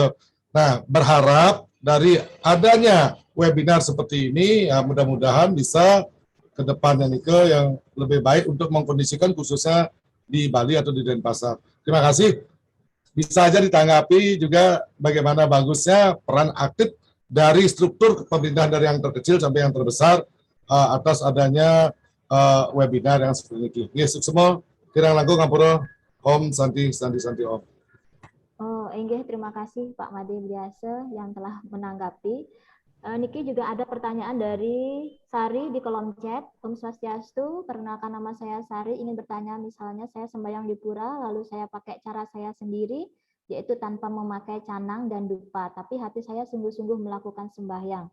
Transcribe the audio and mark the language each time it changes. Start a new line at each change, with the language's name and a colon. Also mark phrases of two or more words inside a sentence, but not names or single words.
Indonesian: Nah, berharap dari adanya webinar seperti ini, ya mudah-mudahan bisa ke depannya Nike yang lebih baik untuk mengkondisikan khususnya di Bali atau di Denpasar. Terima kasih. Bisa aja ditanggapi juga bagaimana bagusnya peran aktif dari struktur pemerintahan dari yang terkecil sampai yang terbesar atas adanya webinar yang seperti ini.
Balinese: Yes, semua kirang langkung ngapura
Sanskrit: Om Santi Om.
Indonesian: Oh, enggih, terima kasih Pak Made Biasa yang telah menanggapi. Niki juga ada pertanyaan dari Sari di kolom chat.
Sanskrit: Om Swastiastu,
Indonesian: perkenalkan nama saya Sari, ingin bertanya misalnya saya sembahyang di pura, lalu saya pakai cara saya sendiri, yaitu tanpa memakai canang dan dupa, tapi hati saya sungguh-sungguh melakukan sembahyang.